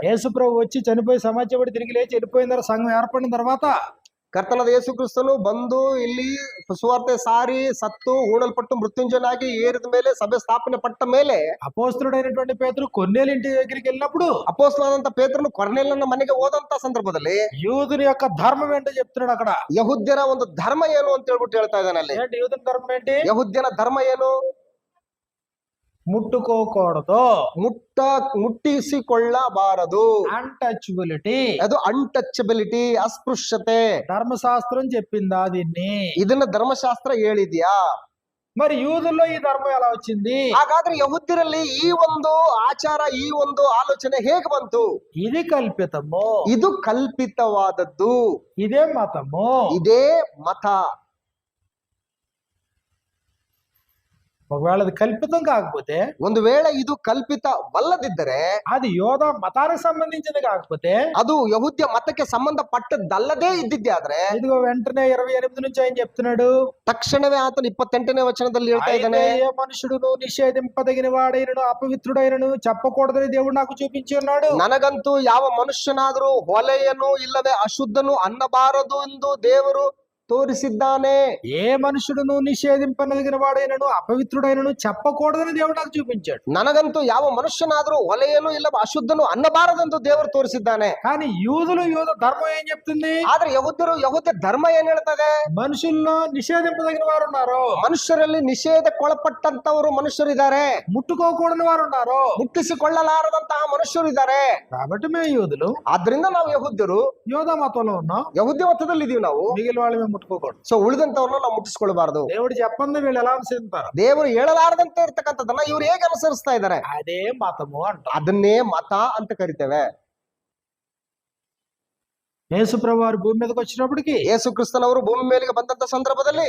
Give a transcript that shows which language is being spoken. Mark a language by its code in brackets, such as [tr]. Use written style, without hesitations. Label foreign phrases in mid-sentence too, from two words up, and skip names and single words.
[te] యేసు ప్రభు వచ్చి చనిపోయి సమాజపడి తిరిగి లేచి వెళ్ళిపోయిన తర్వాత సంఘం ఏర్పడిన తర్వాత [kn] ಕರ್ತನಾದ ಯೇಸು ಕ್ರಿಸ್ತನು ಬಂದು ಇಲ್ಲಿ ಸುವಾರ್ತೆ ಸಾರಿ ಸತ್ತು ಹೂಣಲ್ಪಟ್ಟು ಮೃತ್ಯುಂಜಯನಾಗಿ ಏರಿದ ಮೇಲೆ ಸಭೆ ಸ್ಥಾಪನೆ ಪಟ್ಟ ಮೇಲೆ [te] అపోస్తలుడైనటువంటి పేతురు కొన్నేళ్ళ ఇంటి దగ్గరికి వెళ్ళినప్పుడు [kn] ಅಪೊಸ್ತಲನಾದಂತ ಪೇತ್ರನು ಕೊರ್ನೇಲನ ಮನೆಗೆ ಹೋದಂತ ಸಂದರ್ಭದಲ್ಲಿ [te] యూదుని యొక్క ధర్మం ఏంటో చెప్తున్నాడు అక్కడ. [kn] ಯಹೂದ್ಯರ ಒಂದು ಧರ್ಮ ಏನು ಅಂತ ಹೇಳ್ಬಿಟ್ಟು ಹೇಳ್ತಾ ಇದ್ದಾನೆ ಅಲ್ಲಿ. [te] ఏంటి యూదుని ధర్మం ఏంటి? [kn] ಯಹೂದ್ಯನ ಧರ್ಮ ಏನು? [te] ముట్టుకోకూడదు, [kn] ಮುಟ್ಟಿಸಿಕೊಳ್ಳಬಾರದು. [te] అన్టచబిలిటీ, [kn] ಅದು ಅನ್ಟಚಬಿಲಿಟಿ, ಅಸ್ಪೃಶ್ಯತೆ. [te] ధర్మశాస్త్రం చెప్పిందా దీన్ని? [kn] ಇದನ್ನ ಧರ್ಮಶಾಸ್ತ್ರ ಹೇಳಿದ್ಯಾ? [te] మరి యూదుల్లో ఈ ధర్మం ఎలా వచ్చింది? [kn] ಹಾಗಾದ್ರೆ ಯಹೂದ್ಯರಲ್ಲಿ ಈ ಒಂದು ಆಚಾರ, ಈ ಒಂದು ಆಲೋಚನೆ ಹೇಗೆ ಬಂತು? [te] ఇది కల్పితము, [kn] ಇದು ಕಲ್ಪಿತವಾದದ್ದು, [te] ఇదే మతము. [kn] ಇದೇ ಮತ. [te] ఒకవేళ అది కల్పితం కాకపోతే, [kn] ಒಂದು ವೇಳೆ ಇದು ಕಲ್ಪಿತವಲ್ಲದಿದ್ದರೆ, [te] అది యోధా మతానికి సంబంధించింది కాకపోతే, [kn] ಅದು ಯಹೂದ್ಯ ಮತಕ್ಕೆ ಸಂಬಂಧಪಟ್ಟದ್ದಲ್ಲದೇ ಇದ್ದಿದ್ದೆ ಆದ್ರೆ, [te] ఇదిగో వెంటనే 28 నుంచి ఆయన చెప్తున్నాడు, [kn] ತಕ್ಷಣವೇ ಆತನು 28ನೇ ವಚನದಲ್ಲಿ ಹೇಳ್ತಾ ಇದ್ದಾನೆ, [te] ఏ మనుషుడును నిషేధింపదగిన వాడైనను అపవిత్రుడైనను చెప్పకూడదని దేవుడు నాకు చూపించి ఉన్నాడు. [kn] ನನಗಂತೂ ಯಾವ ಮನುಷ್ಯನಾದರೂ ಹೊಲೆಯನು ಇಲ್ಲವೇ ಅಶುದ್ಧನು ಅನ್ನಬಾರದು ಎಂದು ದೇವರು ತೋರಿಸಿದ್ದಾನೆ. [te] ఏ మనుషుడును నిషేధింపదగిన వాడైనను అపవిత్రుడైనను చెప్పకూడదని దేవుడు నాకు చూపించాడు. [kn] ನನಗಂತೂ ಯಾವ ಮನುಷ್ಯನಾದರೂ ಹೊಲೆಯನು ಇಲ್ಲ ಅಶುದ್ಧನು ಅನ್ನಬಾರದೆಂದು ದೇವರು ತೋರಿಸಿದ್ದಾನೆ. [te] కానీ యూద ధర్మం ఏం చెప్తుంది? [kn] ಆದ್ರೆ ಯಹೂದ್ಯ ಧರ್ಮ ಏನ್ ಹೇಳ್ತದೆ? [te] మనుషుల్లో నిషేధింపదగిన వారు ఉన్నారు, [kn] ಮನುಷ್ಯರಲ್ಲಿ ನಿಷೇಧಕ್ಕೊಳಪಟ್ಟಂತವರು ಮನುಷ್ಯರಿದ್ದಾರೆ, [te] ముట్టుకోకూడని వారు ఉన్నారు, [kn] ಮುಟ್ಟಿಸಿಕೊಳ್ಳಲಾರದಂತಹ ಮನುಷ್ಯರು ಇದ್ದಾರೆ. [te] కాబట్టి మేము యూదులు, [kn] ಆದ್ರಿಂದ ನಾವು ಯಹೂದ್ಯರು [te] యోధా మతంలో ఉన్నాం, [kn] ಯಹೂದ್ಯ ಮತದಲ್ಲಿ ಇದೀವಿ ನಾವು. [te] మిగిలిన వాళ్ళు మేము ముట్టుకోకూడదు. [kn] ಸೊ ಉಳಿದಂತವ್ರನ್ನ ನಾವು ಮುಟ್ಟಿಸ್ಕೊಳ್ಬಾರ್ದು. [te] దేవుడు చెప్పంది వీళ్ళు ఎలా అనుసరిస్తారు? [kn] ದೇವರು ಹೇಳಲಾರದಂತೆ ಇರ್ತಕ್ಕಂಥದ್ದನ್ನ ಇವ್ರು ಹೇಗೆ ಅನುಸರಿಸ್ತಾ ಇದ್ದಾರೆ? [te] అదే మతము అంట. [kn] ಅದನ್ನೇ ಮತ ಅಂತ ಕರಿತೇವೆ. [te] యేసు ప్రభు వారు భూమి మీదకి వచ్చినప్పటికి, [kn] ಯೇಸು ಕ್ರಿಸ್ತನವರು ಭೂಮಿ ಮೇಲೆಗೆ ಬಂದಂತ ಸಂದರ್ಭದಲ್ಲಿ